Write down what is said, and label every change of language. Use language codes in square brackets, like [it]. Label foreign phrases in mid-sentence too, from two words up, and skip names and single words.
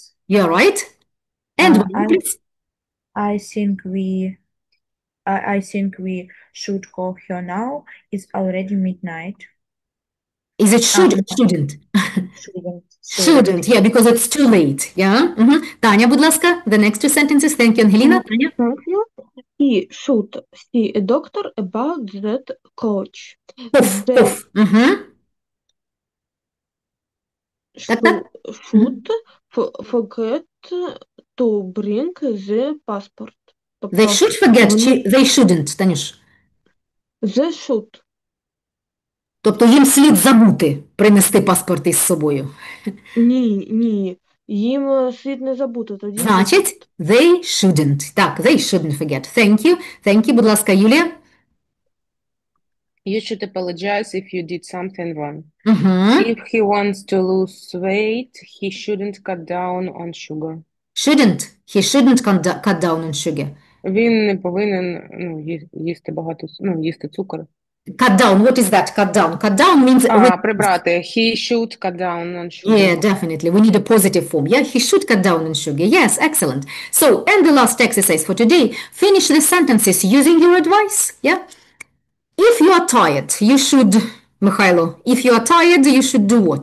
[en] You're right. And please. I think we should call her now. It's already midnight. Is it should or shouldn't? Shouldn't, yeah, because it's too late. Yeah. Tanya, [uk] будь ласка, [en] the next two sentences. Thank you, Angelina. Tanya? Thank you. He should see a doctor about that coach. Should forget to bring the passport. They should forget, they shouldn't, Танюш. They should. [uk] Тобто їм слід забути принести паспорт із собою. Ні. Їм слід не забути. Тоді Значить, [en] they shouldn't. Так, they shouldn't forget. Thank you. Thank you, [uk] будь ласка, Юлія. [en] You should apologize if you did something wrong. If he wants to lose weight, he shouldn't cut down on sugar. He shouldn't cut down on sugar. [uk] Він не повинен їсти багато, їсти цукор. [en] Cut down, what is that? Cut down. Cut down means... [uk] прибрати. [en] He should cut down on sugar. Yeah, definitely. We need a positive form. Yeah, he should cut down on sugar. Yes, excellent. So, and the last exercise for today, finish the sentences using your advice. Yeah. If you are tired, you should, Mikhailo, if you are tired, you should do what?